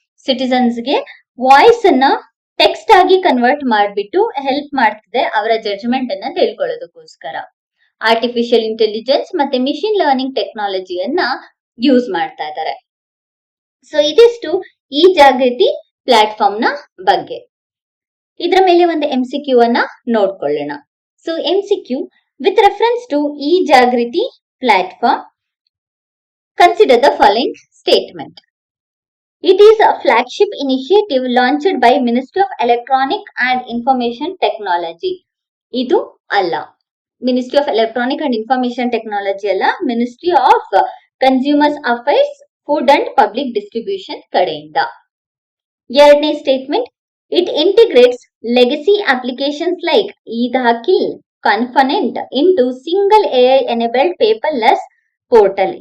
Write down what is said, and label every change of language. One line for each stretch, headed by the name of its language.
Kannada: Citizens ಗೆ voice ಅನ್ನ text ಆಗಿ ಕನ್ವರ್ಟ್ ಮಾಡ್ಬಿಟ್ಟು ಹೆಲ್ಪ್ ಮಾಡ್ತಿದೆ ಅವರ ಜಡ್ಜ್ಮೆಂಟ್ ಅನ್ನ ತಿಳ್ಕೊಳ್ಳೋದಕ್ಕೋಸ್ಕರ. ಆರ್ಟಿಫಿಷಿಯಲ್ ಇಂಟೆಲಿಜೆನ್ಸ್ ಮತ್ತೆ ಮಿಷಿನ್ ಲರ್ನಿಂಗ್ ಟೆಕ್ನಾಲಜಿಯನ್ನ ಯೂಸ್ ಮಾಡ್ತಾ ಇದ್ದಾರೆ. ಸೊ ಇದಿಷ್ಟು ಈ ಜಾಗೃತಿ ಪ್ಲಾಟ್ಫಾರ್ಮ್ ನ ಬಗ್ಗೆ. ಇದರ ಮೇಲೆ ಒಂದು MCQ ಅನ್ನ ನೋಡ್ಕೊಳ್ಳೋಣ.
English: So MCQ with reference to e-Jagriti platform, consider the following statement. It is a flagship initiative launched by Ministry of Electronic and Information Technology.
Kannada: ಇದು ಅಲ್ಲ, Ministry of Electronic and Information Technology ಅಲ್ಲ, Ministry of Consumers Affairs, Food and Public Distribution ಕಡೆಯಿಂದ. ಎರಡನೇ statement,
English: it integrates legacy applications like e-Dakhil, Confonet into single AI enabled paperless portal.